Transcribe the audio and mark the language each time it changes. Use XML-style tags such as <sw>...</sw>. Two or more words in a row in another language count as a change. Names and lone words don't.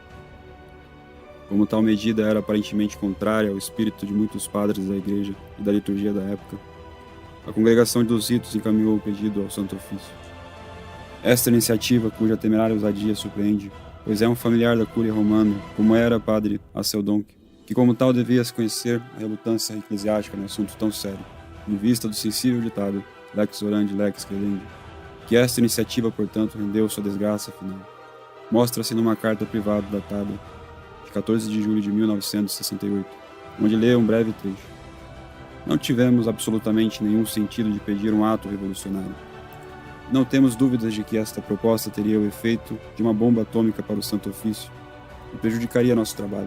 <pt>Como tal medida era aparentemente contrária ao espírito de muitos padres da igreja e da liturgia da época, a congregação dos ritos encaminhou o pedido ao Santo Ofício. Esta iniciativa, cuja temerária ousadia surpreende, pois é um familiar da cúria romana, como era Padre Asseldonck, que como tal devia se conhecer a relutância eclesiástica no assunto tão sério, em vista do sensível ditado</pt> <la>lex orandi lex credendi,</la> <pt>que esta iniciativa, portanto, rendeu sua desgraça final. Mostra-se numa carta privada datada de 14 de julho de 1968, onde lê um breve trecho. Não tivemos absolutamente nenhum sentido de pedir um ato revolucionário. Não temos dúvidas de que esta proposta teria o efeito de uma bomba atômica para o Santo Ofício e prejudicaria nosso trabalho.</pt>